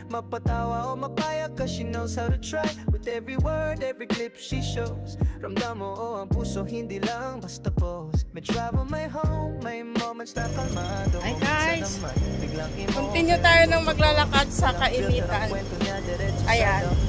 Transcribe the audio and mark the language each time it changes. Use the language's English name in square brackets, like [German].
[Filipino] Mapatawa o mapayak ka, [English] she knows how to try. With every word, every clip she shows. [Filipino] Ramdam mo o ang puso, hindi lang basta pose. May travel, may home, may moments na kalmado. Hi guys, continue tayo ng maglalakad sa kainitan. Ayan.